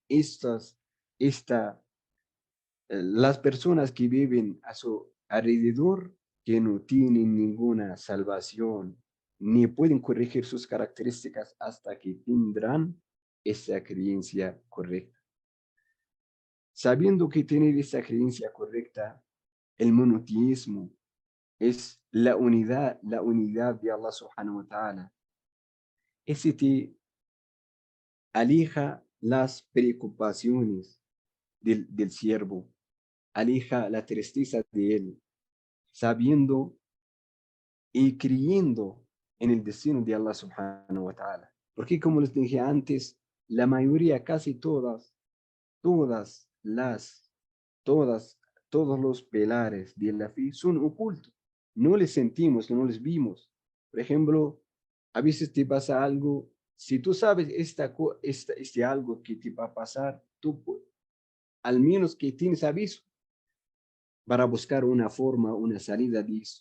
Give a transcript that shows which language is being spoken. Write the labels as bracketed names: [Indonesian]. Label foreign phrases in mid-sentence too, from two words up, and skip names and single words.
[Spanish] las personas que viven a su alrededor, que no tienen ninguna salvación, ni pueden corregir sus características hasta que tendrán esa creencia correcta. Sabiendo que tener esa creencia correcta, el monoteísmo es la unidad de [Arabic] الله سبحانه وتعالى. [Spanish] Ese te aleja las preocupaciones del siervo, aleja la tristeza de él, sabiendo y creyendo en el destino de [Arabic] الله سبحانه وتعالى. [Spanish] Porque como les dije antes, la mayoría, casi todas las, todas, todos los pilares de la fe son ocultos. No les sentimos, no les vimos. Por ejemplo, a veces te pasa algo, si tú sabes este algo que te va a pasar, tú al menos que tienes aviso para buscar una forma, una salida de eso.